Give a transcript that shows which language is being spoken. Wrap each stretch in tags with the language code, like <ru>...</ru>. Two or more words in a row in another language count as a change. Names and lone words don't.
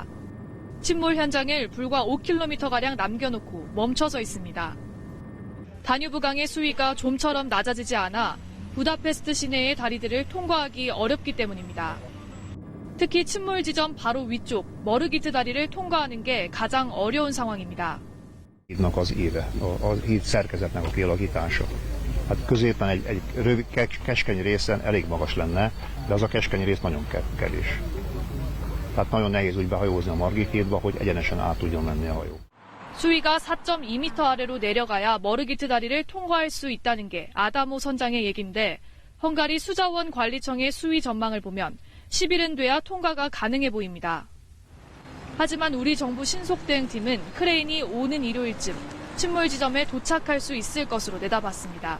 <ko>침몰 현장을 불과 5km가량 남겨놓고 멈춰서 있습니다. 다뉴브강의 수위가 좀처럼 낮아지지 않아 부다페스트 시내의 다리들을 통과하기 어렵기 때문입니다. 특히 침몰 지점 바로 위쪽 머르기트 다리를 통과하는 게 가장 어려운 상황입니다.</ko> <hu>az éve, a híd szerkezetnek a kialakítása. Hát középen egy rövid, keskeny részen elég magas lenne, de az a keskeny rész nagyon kevés. Tehát nagyon nehéz úgy behajózni a Margit hídba, hogy egyenesen át tudjon menni a hajó.</hu> <ko>수위가 4.2m 아래로 내려가야 머르기트 다리를 통과할 수 있다는 게 아다모 선장의 얘기인데 헝가리 수자원 관리청의 수위 전망을 보면 10일은 돼야 통과가 가능해 보입니다. 하지만 우리 정부 신속대응팀은 크레인이 오는 일요일쯤 침몰 지점에 도착할 수 있을 것으로 내다봤습니다.</ko>